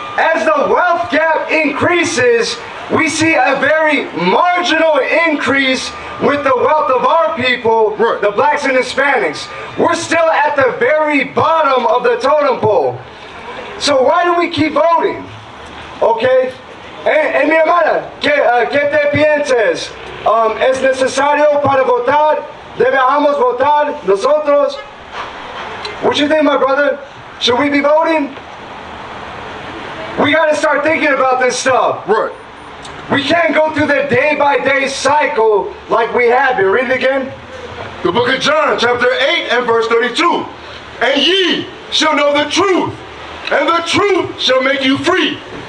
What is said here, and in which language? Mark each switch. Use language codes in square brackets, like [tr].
[en] As the wealth gap increases, we see a very marginal increase with the wealth of our people, right, the blacks and Hispanics. We're still at the very bottom of the totem pole. So why do we keep voting? Okay? [es] Mi hermana, ¿qué te piensas? ¿Es necesario para votar? ¿Debemos votar nosotros? [en] What you think, my brother? Should we be voting? We got to start thinking about this stuff. Right. We can't go through the day-by-day cycle like we have been. Read it again. The book of John, chapter 8 and verse 32. And ye shall know the truth, and the truth shall make you free.